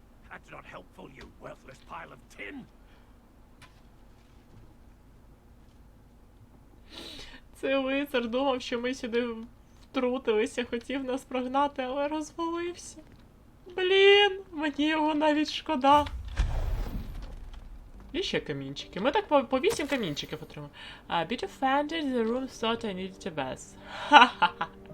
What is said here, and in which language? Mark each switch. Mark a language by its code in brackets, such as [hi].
[en] That's not helpful, you worthless pile of tin. [uk] Цей лицар думав, що ми сюди втрутилися, хотів нас прогнати, але розвалився. Блін, мені його навіть шкода. І ще камінчики. Ми так по 8 камінчиків отримали. [en] A bit offended, the room thought I needed a bath. [uk] Ха-ха-ха.